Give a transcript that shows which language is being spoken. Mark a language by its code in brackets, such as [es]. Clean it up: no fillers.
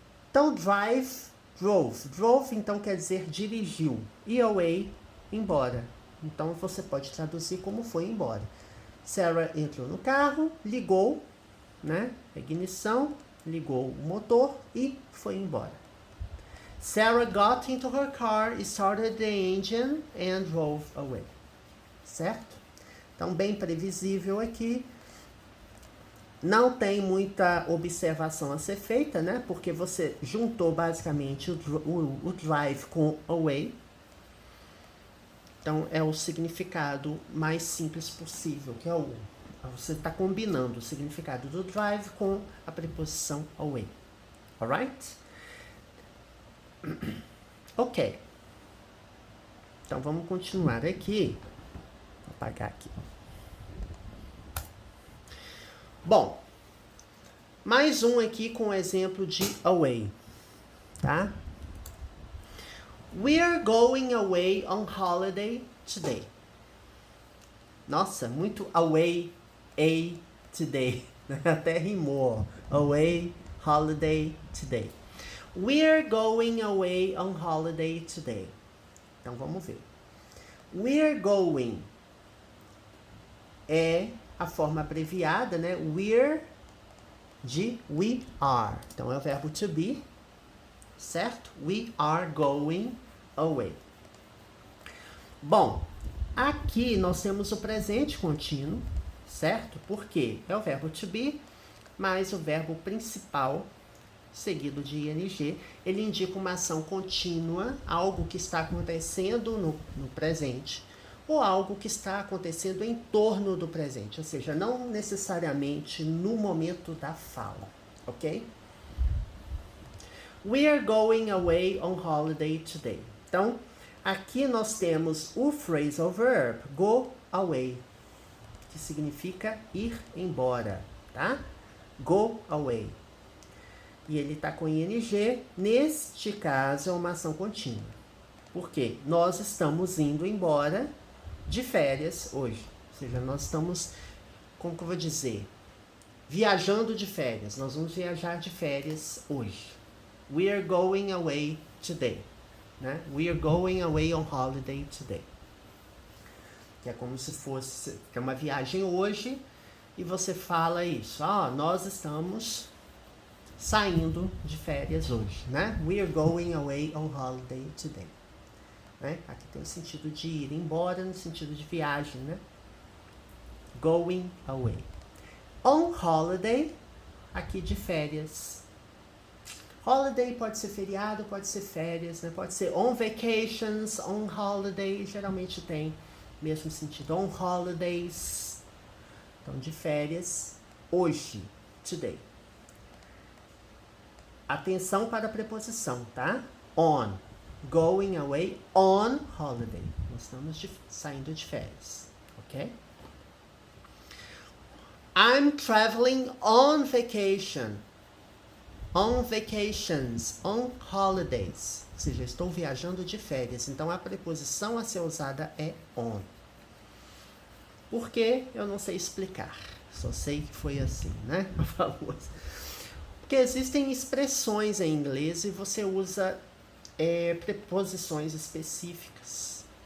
[pt] Então, drive, drove. Drove, então, quer dizer dirigiu. E away, embora. Então, você pode traduzir como foi embora. Sarah entrou no carro, ligou, né? Ignição, ligou o motor e foi embora. [en] Sarah got into her car, started the engine and drove away. [pt] Certo? Então, bem previsível aqui. Não tem muita observação a ser feita, né? Porque você juntou basicamente o drive com away. Então, é o significado mais simples possível, que é o... Você está combinando o significado do drive com a preposição away. [en] Alright? [pt] Ok. Então, vamos continuar aqui. Vou apagar aqui. Bom, mais um aqui com o exemplo de away, tá? [en] We're going away on holiday today. [pt] Nossa, muito away, today. Até rimou. Away, holiday, today. [en] We're going away on holiday today. [pt] Então, vamos ver. We're going é a forma abreviada, né? We're de we are. Então, é o verbo to be, certo? [en] We are going away. [pt] Bom, aqui nós temos o presente contínuo, certo? Porque é o verbo to be, mais o verbo principal, seguido de ing. Ele indica uma ação contínua, algo que está acontecendo no presente, ou algo que está acontecendo em torno do presente, ou seja, não necessariamente no momento da fala, ok? [en] We are going away on holiday today. [pt] Então, aqui nós temos o phrasal verb go away, que significa ir embora, tá? Go away. e ele está com ing, neste caso é uma ação contínua. Por quê? Nós estamos indo embora de férias hoje. Ou seja, nós estamos, como que eu vou dizer? Viajando de férias. Nós vamos viajar de férias hoje. [en] We are going away today. [pt] Né? [en] We are going away on holiday today. [pt] Que é como se fosse que é uma viagem hoje e você fala isso. Nós estamos saindo de férias hoje, né? [en] We are going away on holiday today. [pt] Né? Aqui tem o sentido de ir embora, no sentido de viagem, né? Going away. On holiday, aqui de férias. Holiday pode ser feriado, pode ser férias, né? Pode ser on vacations, on holiday, geralmente tem mesmo sentido. On holidays, então de férias, hoje, today. Atenção para a preposição, tá? On, going away, on holiday. Nós estamos saindo de férias, ok? [en] I'm traveling on vacation. On vacations, on holidays. [pt] Ou seja, estou viajando de férias. Então, a preposição a ser usada é on. Por quê? Eu não sei explicar. Só sei que foi assim, né? Porque existem expressões em inglês e você usa preposições específicas.